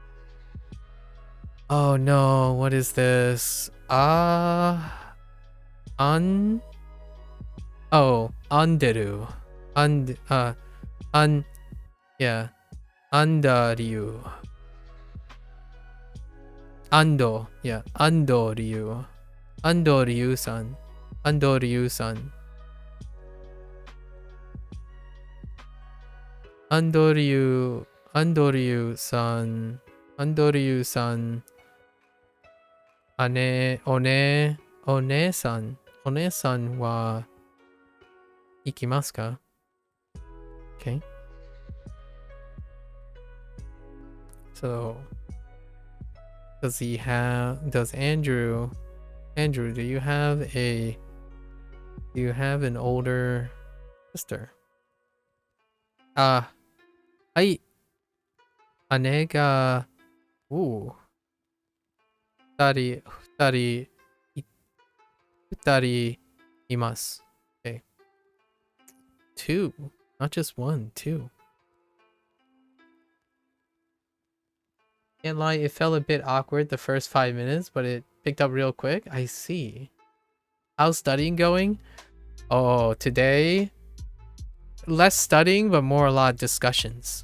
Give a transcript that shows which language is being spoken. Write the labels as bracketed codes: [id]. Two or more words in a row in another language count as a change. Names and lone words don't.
[en] Oh no, what is this? Anderu. Yeah. Andaryu. Ando, yeah. Andoryu. Andoryu-san. Andoryu-san. Andoryu-san. Andoryu-san. One-san. [ja] お姉さんは行きますか? [en] Okay. So, does Andrew, do you have an older sister? [ja] はい。姉が、二人います。Okay. [en] Two. Not just one, two. Can't lie, it felt a bit awkward the first 5 minutes, but it picked up real quick. I see. How's studying going? Oh, today, less studying, but more a lot of discussions.